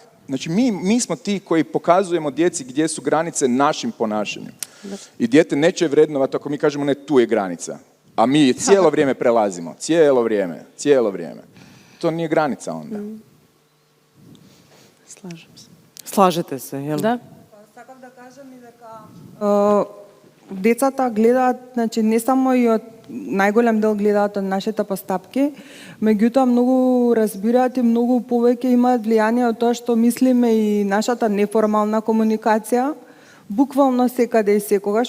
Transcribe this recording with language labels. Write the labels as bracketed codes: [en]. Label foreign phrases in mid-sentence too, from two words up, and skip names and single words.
[hr] Znači, mi smo ti koji pokazujemo djeci gdje su granice našim ponašanjem. I dijete neće vrednovati ako mi kažemo, ne, tu je granica. A mi je cijelo vrijeme prelazimo. Cijelo vrijeme. To nije granica onda. Slažem se. Slažete se, jel? Da. [mk] Сакам да кажам и дека децата гледаат, значи не само и од најголем дел гледаат од нашите постапки, меѓутоа многу разбираат и многу повеќе имаат влијание од тоа што мислиме и нашата неформална комуникација, буквално секаде и секогаш.